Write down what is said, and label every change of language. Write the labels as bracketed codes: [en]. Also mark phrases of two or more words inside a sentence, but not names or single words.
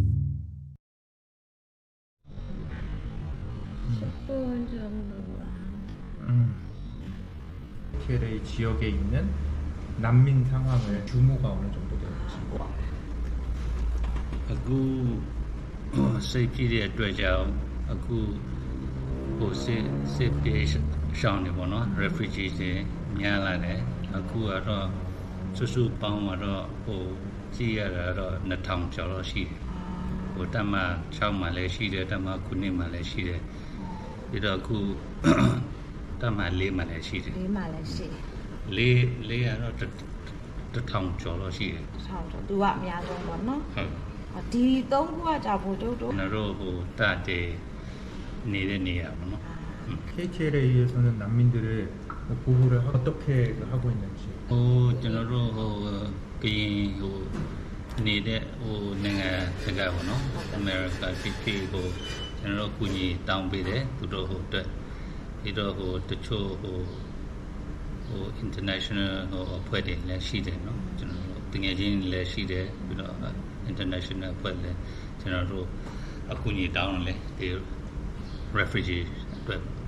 [ko] 몇 분 정도야? KKLA 지역에 있는 난민 상황을 규모가 어느 정도 되는 것인가? [my] အခုစိတ်ပြည့်တဲ့အတွက်ကြောင့်အခုဟိုစစ်ပြေရှောင်းနေပေါ့နော် refugees တွေများလာတယ်အခုကတော့စုစုပေါင်းတော့ဟိုကြည့်ရတာတော့2000ကျော်တော့ရှိတယ်ဟိုတမ6မှာလည်းရှိတယ်တမ9မှာလည်းရှိတယ်ပြီးတော့အခုတမ4မှာလည်းရှိတယ် လေးမှလည်းရှိတယ် 4ကတော့1000ကျော်တော့ရှိတယ် ဆောင်းတော့သူကအများဆုံးပေါ့နော် ဟုတ် ဒီသုံးခုကကြာဖို့တို့ ကျွန်တော်တို့ဟိုတတဲ့နေတဲ့နေရာပေါ့နော် [ko] KKLA에서는 난민들을 보호를 어떻게 하고 있는지. [my] ဟိုကျွန်တော်တို့ဟိုကရင်ဟိုနေတဲ့ဟိုနိုင်ငံစကားပေါ့နော်အမေရိကပြည်ကိုကျွန်တော်တို့ကူညီတောင်းပေးတယ်သူတို့ဟိုအတွက်ပြီးတော့ဟိုတချို့ဟို international ဟိုအဖွဲ့တွေလည်းရှိတယ်နော်ကျွန်တော်တို့တကယ်ချင်းလည်းရှိတယ်ပြီးတော့ international အဖွဲ့လည်းကျွန်တော်တို့အကူအညီတောင်းတယ်လေဒီ refugee အတွက်